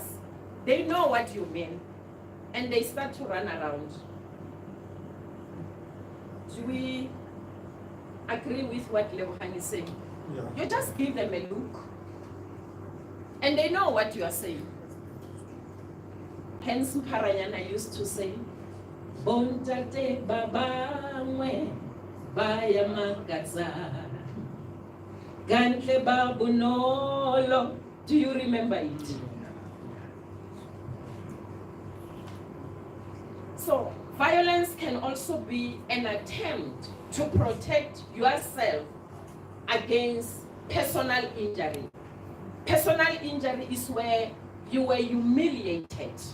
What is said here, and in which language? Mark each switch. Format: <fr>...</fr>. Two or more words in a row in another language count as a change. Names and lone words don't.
<en>They know what you mean, and they start to run around. agree with what Lebohang is saying. Yeah. You just give them a look, and they know what you are saying. Hence, Parayana used to say,</en> <st>Bontate babangwe baya magaza gantle babunolo.</st> <en>Do you remember it? So, violence can also be an attempt to protect yourself against personal injury. Personal injury is where you were humiliated.</en>